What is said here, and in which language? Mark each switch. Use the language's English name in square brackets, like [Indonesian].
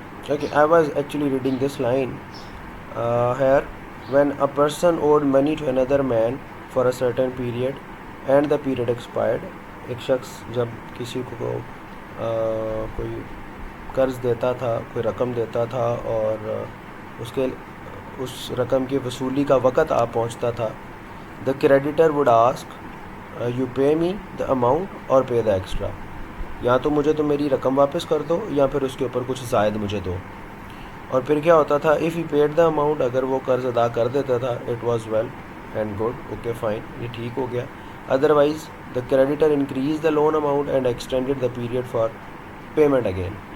[English] Okay, I was actually reading this line here. When a person owed money to another man for a certain period and the period expired. [Urdu] ایک شخص جب کسی کو کوئی قرض دیتا تھا, کوئی رقم دیتا تھا اور اس رقم کی وصولی کا وقت آ پہنچتا تھا, [English] the creditor would ask, you pay me the amount or pay the extra. [Urdu] یا تو مجھے تو میری رقم واپس کر دو یا پھر اس کے اوپر کچھ زائد مجھے دو. اور پھر کیا ہوتا تھا, [English] if he paid the amount, [Urdu] اگر وہ قرض ادا کر دیتا تھا, [English] it was well and good, okay fine, [Urdu] یہ ٹھیک ہو گیا. [English] Otherwise the creditor increased the loan amount and extended the period for payment again.